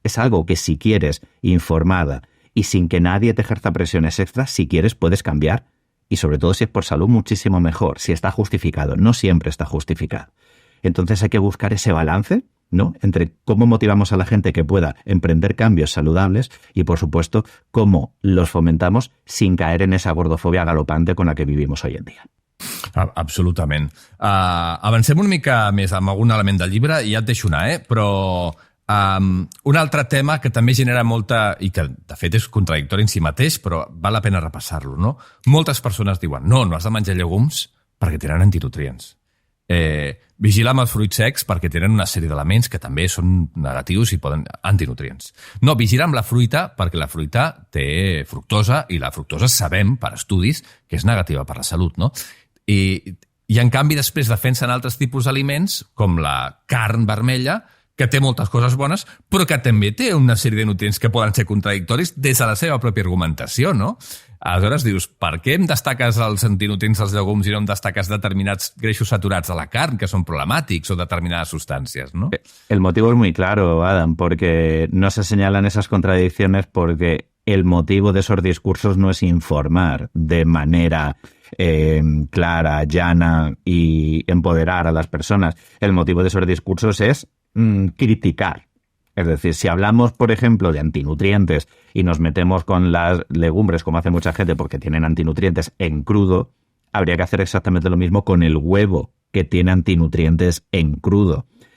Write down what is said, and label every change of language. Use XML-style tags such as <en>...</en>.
<es>Es algo que si quieres, informada y sin que nadie te ejerza presiones extras, si quieres puedes cambiar y sobre todo si es por salud muchísimo mejor, si está justificado, no siempre está justificado. Entonces hay que buscar ese balance, ¿no?, entre cómo motivamos a la gente que pueda emprender cambios saludables y, por supuesto, cómo los fomentamos sin caer en esa gordofobia galopante con la que vivimos hoy en día.</es> <ca>Absolutament. Avancem una mica més amb algun element del llibre i ja et deixo anar, però un altre tema que també genera molta, i que de fet és contradictori en si mateix, però val la pena repassar-lo, no? Moltes persones diuen no has de menjar llegums perquè tenen antinutrients. Vigila amb els fruits secs perquè tenen una sèrie d'elements que també són negatius i poden antinutrients. No, vigila amb la fruita perquè la fruita té fructosa i la fructosa sabem per estudis que és negativa per la salut, no? I en canvi després defensen altres tipus d'aliments com la carn vermella que té moltes coses bones però que també té una sèrie de nutrients que poden ser contradictoris des de la seva pròpia argumentació, no? Aleshores dius, per què em destaques els antinutrients dels llegums i no em destaques determinats greixos saturats de la carn, que són problemàtics, o determinades sustancias, ¿no?</ca> <es>El motivo es muy claro, Adam, porque no se señalan esas contradicciones porque el motivo de esos discursos no es informar de manera clara, llana y empoderar a las personas. El motivo de esos discursos es criticar. Es decir, si hablamos, por ejemplo, de antinutrientes y nos metemos con las legumbres, como hace mucha gente, porque tienen antinutrientes en crudo, habría que hacer exactamente lo mismo con el huevo, que tiene antinutrientes en crudo.</es>